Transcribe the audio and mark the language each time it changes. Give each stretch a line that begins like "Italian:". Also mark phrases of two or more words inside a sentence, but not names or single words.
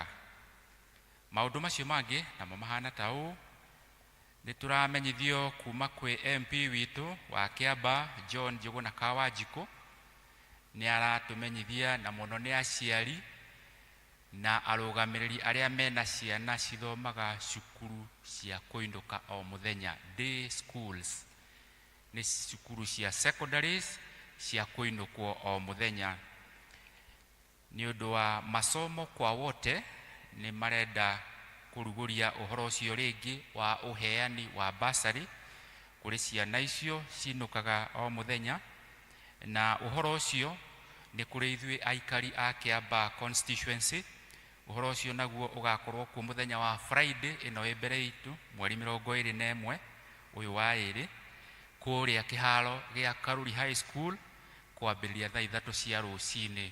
Kikuyu: Maundu macio mangi namo mahana ta uu: ni turamenyithio kuma kwi MP witu wa Kiamba John Njuguna Kawanjiko, ni aratumenyithia na muno ni aciari na arugamiriri aria mena ciana cithomaga cukuru cia kuinduka o muthenya,
English: day schools,
Kikuyu: ni cukuru cia secondaries cia kuindukwo o muthenya. Ni undu wa
Swahili: masomo kwa wote,
Kikuyu: ni marenda kuruguria uhoro ucio ringi wa uheani wa basari kuri ciana icio cinukaga o muthenya. Na uhoro ucio ni kuri ithui aikari a Kiamba constituency. Uhoro ucio naguo ugakorwo ku muthenya wa Friday ino ibere itu mweri 21 uyu wa iri kuria kiharo gia Karuri High School kwambiria thaa 3 cia rucini.